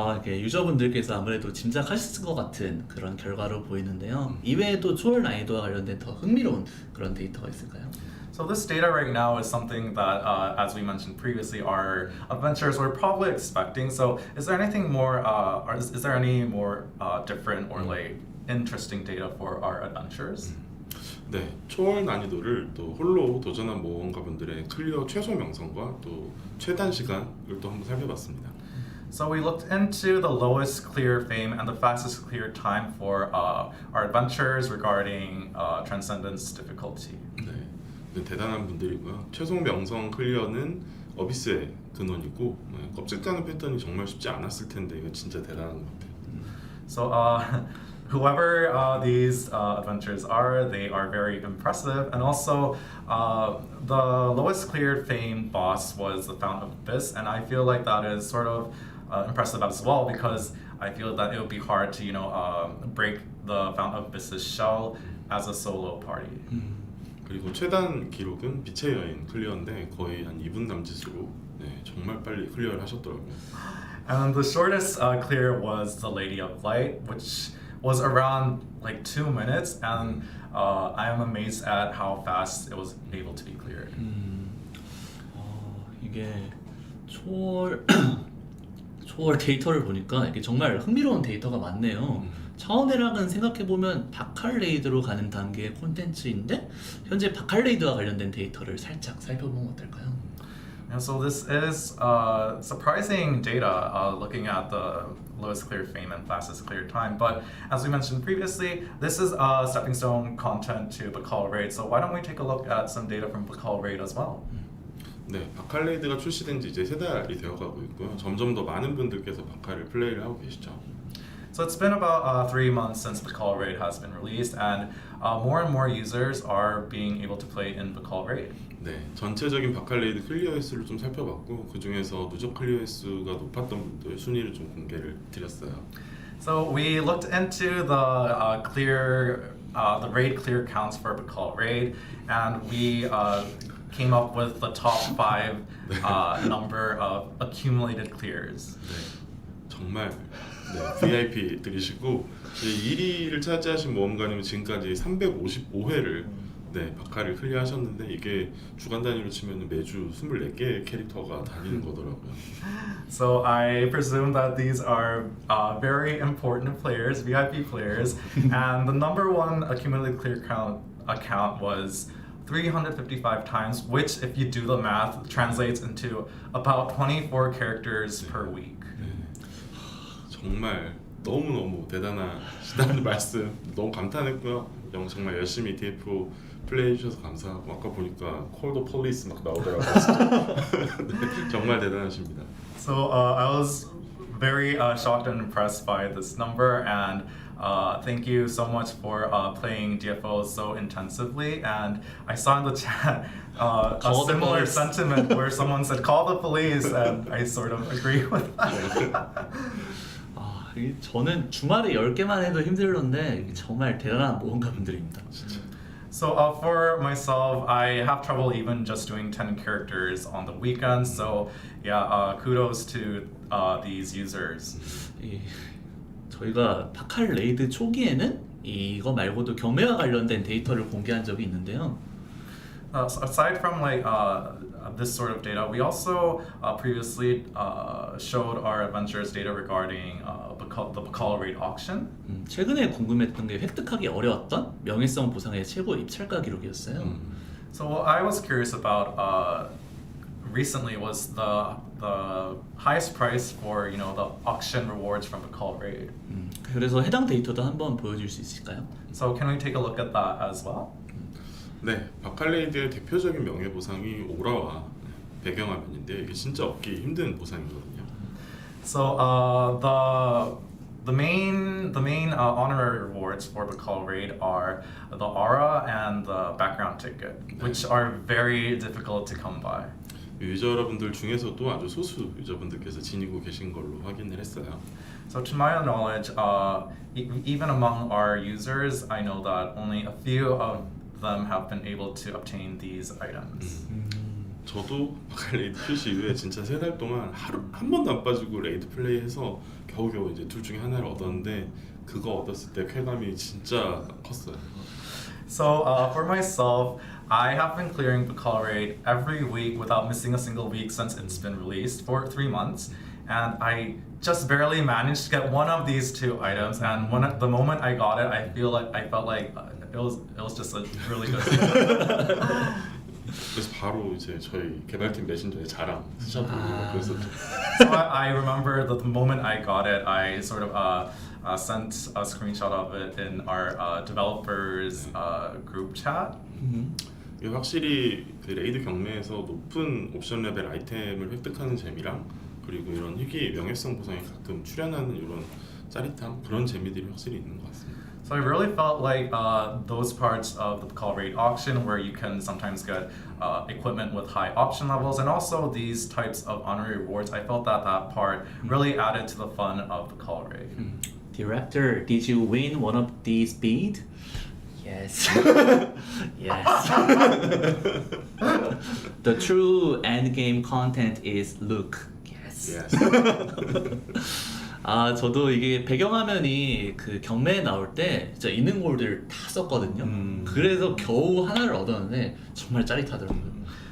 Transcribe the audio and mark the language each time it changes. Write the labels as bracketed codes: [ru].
[ko] 이렇게 유저분들께서 아무래도 짐작하셨을 것 같은 그런 결과로 보이는데요. 이외에도 초월 난이도와 관련된 더 흥미로운 그런 데이터가 있을까요? [en] So this data right now is something that, as we mentioned previously, our adventurers were probably expecting. So is there anything more, or is there any more different or like interesting data for our adventurers? [ko] 네, 초월 난이도를 또 홀로 도전한 모험가분들의 클리어 최소 명성과 또 최단 시간을 또 한번 살펴봤습니다. [en] So we looked into the lowest clear fame and the fastest clear time for our adventurers regarding Transcendence difficulty. [ko] 네, 대단한 분들이고요. 최소 명성 클리어는 어비스의 근원이고 껍질 까는 패턴이 정말 쉽지 않았을 텐데 이거 진짜 대단한 것 같아요. [en] So whoever these adventurers are, they are very impressive. And also, the lowest cleared fame boss was the Fountain of Abyss, and I feel like that is sort of impressive as well because I feel that it would be hard to break the Fountain of Abyss's shell as a solo party. [ko] 그리고 최단 기록은 빛의 여인 클리어인데 거의 한 2분 남짓으로 정말 빨리 클리어를 하셨더라고요. [en] And the shortest clear was the Lady of Light, which was around like 2 minutes, and I am amazed at how fast it was able to be cleared. [ko] 이게 초월 데이터를 보니까 이게 정말 흥미로운 데이터가 많네요. 차원회랑은 생각해보면 바칼레이드로 가는 단계의 콘텐츠인데 현재 바칼레이드와 관련된 데이터를 살짝 살펴보면 어떨까요? [en] And so this is surprising data looking at the lowest clear fame and fastest clear time. But as we mentioned previously, this is stepping stone content to Bakal Raid. So why don't we take a look at some data from Bakal Raid as well? [ko] 네, 바칼레이드가 출시된 지 이제 3달이 되어가고 있고요. 점점 더 많은 분들께서 바칼을 플레이를 하고 계시죠. [en] So it's been about 3 months since Bakal Raid has been released, and more users are being able to play in Bakal Raid. [ko] 네, 전체적인 바칼레이드 클리어 횟수를 좀 살펴봤고 그 중에서 누적 클리어 횟수가 높았던 분들 순위를 좀 공개를 드렸어요. [en] So we looked into the raid clear counts for Bakal Raid, and we came up with the top 5 number of accumulated clears. [ko] 네, 정말 VIP들이시고 1위를 차지하신 모험가님은 지금까지 355회를 바카를 클리어하셨는데 이게 주간 단위로 치면 매주 24개의 캐릭터가 다니는 거더라고요. [en] So I presume that these are very important players, VIP players, and the number 1 accumulated clear account was 355 times, which if you do the math translates into about 24 characters per week. [ko] 정말 너무너무 대단하시다는 말씀 너무 감탄했고요. 정말 열심히 DFO 플레이해 주셔서 감사하고 아까 보니까 [en] Call the Police [ko] 막 나오더라고요. 네, 정말 대단하십니다. [en] So I was very shocked and impressed by this number, and thank you so much for playing DFO so intensively. And I saw in the chat a similar sentiment where someone said call the police, and I sort of agree with that. [ko] 저는 주말에 10개만 해도 힘들었는데 정말 대단한 모험가분들입니다. [en] So for myself, I have trouble even just doing 10 characters on the weekends. So yeah, kudos to these users. [ko] 저희가 파칼 레이드 초기에는 이거 말고도 경매와 관련된 데이터를 공개한 적이 있는데요. [en] So aside from like this sort of data, we also previously showed our adventures data regarding the Bacall rate auction. [ko] 최근에 궁금했던 게 획득하기 어려웠던 명예성 보상의 최고 입찰가 기록이었어요. [en] So what I was curious about recently was the highest price for the auction rewards from Bacall rate. [ko] 그래서 해당 데이터도 한번 보여줄 수 있을까요? [en] So can we take a look at that as well? [ko] 네, 바칼레이드의 대표적인 명예 보상이 오라와 배경화면인데 이게 진짜 얻기 힘든 보상이거든요. [en] So the main honorary rewards for Bacall raid are the aura and the background ticket, which are very difficult to come by. [ko] 유저 여러분들 중에서도 아주 소수 유저분들께서 지니고 계신 걸로 확인을 했어요. [en] So to my knowledge, even among our users, I know that only a few of them have been able to obtain these items. [ko] 저도 바칼레이드 출시 이후에 진짜 3달 동안 하루 한 번도 안 빠지고 레이드 플레이해서 겨우겨우 이제 둘 중에 하나를 얻었는데 그거 얻었을 때 쾌감이 진짜 컸어요. [en] So for myself, I have been clearing Bacall raid every week without missing a single week since it's been released for 3 months, and I just barely managed to get one of these 2 items. And the moment I got it, I felt like it was just a really good thing. [ko] 그래서 바로 이제 저희 개발팀 메신저에 자랑 스샷 그래서 [en] So I remember the moment I got it, I sort of sent a screenshot of it in our developers group chat. [ko] 이게 확실히 그 레이드 경매에서 높은 옵션 레벨 아이템을 획득하는 재미랑 그리고 이런 희귀 명예성 보상에 가끔 출연하는 이런 짜릿함 그런 재미들이 확실히 있는 것 같습니다. [en] So I really felt like those parts of the Bacall rate auction where you can sometimes get equipment with high option levels, and also these types of honorary rewards, I felt that part really added to the fun of the Bacall rate. Director, did you win one of these bid? Yes. Yes. The true end game content is look. Yes. [ko] 저도 이게 배경화면이 그 경매에 나올 때 진짜 있는 골들 다 썼거든요. 그래서 겨우 하나를 얻었는데 정말 짜릿하더라고요.